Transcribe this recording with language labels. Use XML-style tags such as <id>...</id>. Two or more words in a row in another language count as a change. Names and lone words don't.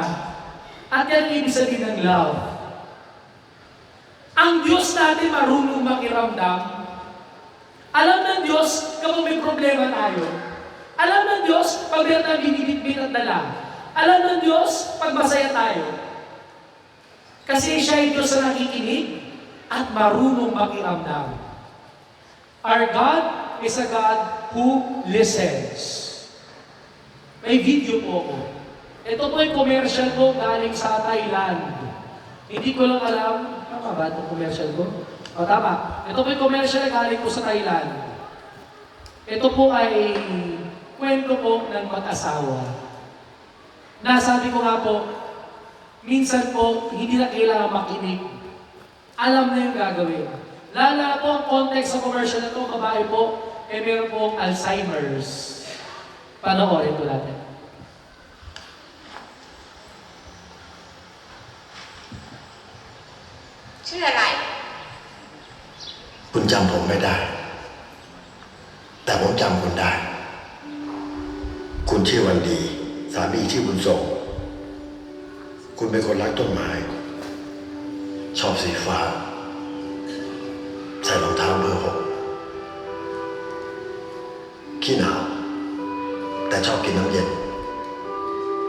<tl>At yan ibig sabihin ng love. Ang Diyos natin marunong makiramdam. Alam ng Diyos kapag may problema tayo. Alam ng Diyos pag meron tayong binibitbit at dala. Alam ng Diyos pag masaya tayo. Kasi siya ay Diyos na nakikinig at marunong makiramdam.</tl> <en>Our God is a God who listens.</en> <tl>May video po ako. Ito po yung commercial ko galing sa Thailand. Hindi ko lang alam, tama ba itong commercial ko? O tama. Ito po yung commercial na galing ko sa Thailand. Ito po ay kwento po ng mag-asawa. Nasabi ko nga po, minsan po, hindi na kailangan makinig. Alam na yung gagawin. Lala po ang context sa commercial na ito, babae po, meron po Alzheimer's. Panoorin po natin.</tl> <th>ชื่ออะไร คุณจำผมไม่ได้ แต่ผมจำคุณได้ คุณชื่อวันดี สามีชื่อบุญส่ง คุณเป็นคนรักต้นไม้ ชอบสีฟ้า ใส่รองเท้าเบอร์ 6 ขี้หนาว แต่ชอบกินน้ำเย็น</th>